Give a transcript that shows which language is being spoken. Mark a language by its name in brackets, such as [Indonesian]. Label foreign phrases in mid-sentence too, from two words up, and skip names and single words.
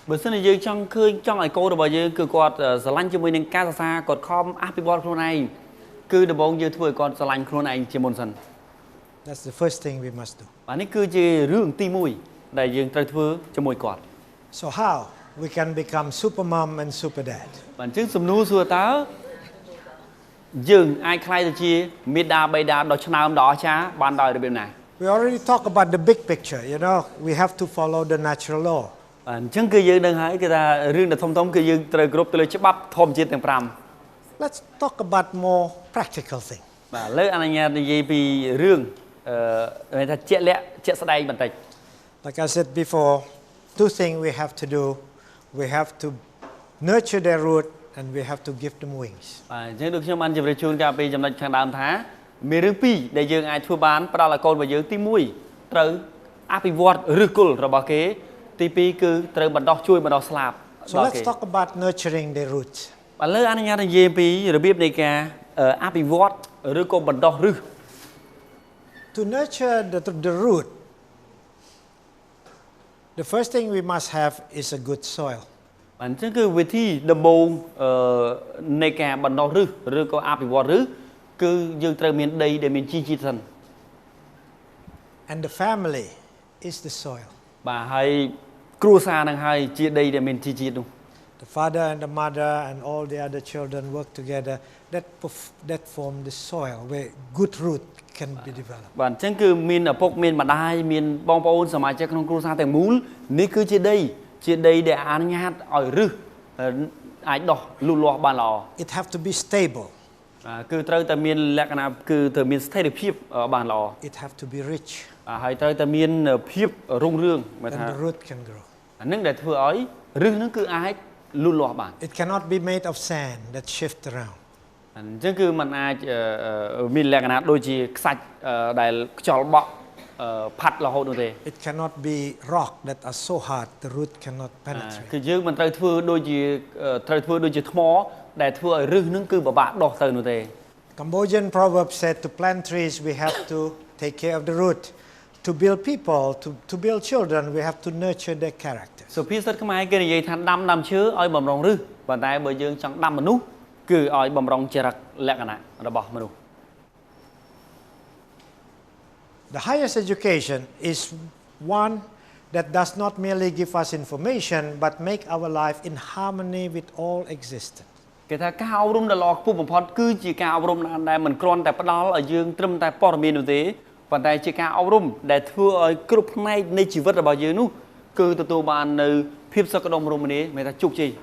[Khmer] បើសិនជាយើងចង់ឲ្យកូនរបស់យើងគឺគាត់ស្រឡាញ់ជាមួយនឹងការសិក្សាគាត់ខំអភិវឌ្ឍខ្លួនឯងគឺដំបូងយើងធ្វើឲ្យគាត់ស្រឡាញ់ខ្លួនឯងជាមុនសិន [English] That's the first thing we must do. [Khmer] បាទនេះគឺជារឿងទី1ដែលយើងត្រូវធ្វើជាមួយគាត់ [English] So how we can become super mom and super dad? [Khmer] បាទអញ្ចឹងសំណួរសួរតើយើងអាចខ្លាយទៅជាមេដាបេដាដ៏ឆ្នើមដ៏អស្ចារ្យបានដោយរបៀបណា [English] We already talked about the big picture, you know. We have to follow the natural law. [Khmer] បាទអញ្ចឹងគឺយើងដឹងហើយគឺថារឿងដ៏ធំគឺយើងត្រូវគ្រប់ទៅលើច្បាប់ធម្មជាតិទាំង5 [English] Let's talk about more practical thing. [Khmer] បាទលើអនុញ្ញាតនិយាយពីរឿងថាជាក់លាក់ជាក់ស្ដែងបន្តិច [English] Like I said before, two things we have to do. We have to nurture their root and we have to give them wings. [Khmer] បាទអញ្ចឹងដូចខ្ញុំបានជម្រាបជូនកាលពីចំណុចខាងដើមថាមានរឿង2ដែលយើងអាចធ្វើបានផ្ដល់ឲ្យកូនរបស់យើងទី1ត្រូវអភិវឌ្ឍឫសគល់របស់គេទី2គឺត្រូវបណ្ដោះជួយបណ្ដោះស្លាប់ [English] So let's talk about nurturing their roots. [Khmer] បាទលើអនុញ្ញាតនិយាយពីរបៀបនៃការអភិវឌ្ឍឬក៏បណ្ដោះឫស [English] To nurture the root, the first thing we must have is a good soil. [Khmer] បាទអញ្ចឹងគឺវិធីដំបូងនៃការបណ្ដោះឫសឬក៏អភិវឌ្ឍឫសគឺយើងត្រូវមានដីដែលមានជីជាតិសិន [English] And the family is the soil. [Khmer] បាទហើយគ្រួសារនឹងហើយជាដីដែលមានជីជាតិនោះ [English] The father and the mother and all the other children work together. That form the soil where good root can be developed. [Khmer] បាទអញ្ចឹងគឺមានឪពុកមានម្ដាយមានបងប្អូនសមាជិកក្នុងគ្រួសារទាំងមូលនេះគឺជាដីដែលអនុញ្ញាតឲ្យឫសអាចដុះលូតលាស់បានល្អ [English] It have to be stable. [Khmer] គឺត្រូវតែមានលក្ខណៈគឺត្រូវមានស្ថិរភាពបានល្អ [English] It have to be rich. [Khmer] ហើយត្រូវតែមានភាពរុងរឿងមកថា [English] Then the root can grow. [Khmer] អានឹងដែលធ្វើឲ្យឫសនឹងគឺអាចលូតលាស់បាន [English] It cannot be made of sand that shift around. [Khmer] អញ្ចឹងគឺมันអាចមានលក្ខណៈដូចជាខ្សាច់ដែលខ្យល់បក់ផាត់រហូតនោះទេ [English] It cannot be rock that are so hard the root cannot penetrate. [Khmer] គឺយើងមិនត្រូវធ្វើដូចជាថ្មដែលធ្វើឲ្យឫសនឹងគឺពិបាកដុះទៅនោះទេ [English] Cambodian proverb said to plant trees we have to take care of the root. To build people, to build children, we have to nurture their character. [Khmer] សុភាសិតខ្មែរគេនិយាយថាដាំឈើឲ្យបំរុងឫសប៉ុន្តែបើយើងចង់ដាំមនុស្សគឺឲ្យបំរុងចរិតលក្ខណៈរបស់មនុស្ស [English] The highest education is one that does not merely give us information but make our life in harmony with all existence. [Khmer] គេថាការអប់រំដ៏ល្អខ្ពស់បំផុតគឺជាការអប់រំដែលមិនគ្រាន់តែផ្ដល់ឲ្យយើងត្រឹមតែព័ត៌មាននោះទេប៉ុន្តែជាការអប់រំដែលធ្វើឲ្យគ្រប់ផ្នែកនៃជីវិតរបស់យើងនោះគឺទទួលបាននៅភាពសុខដុមរមនាមានថាជោគជ័យ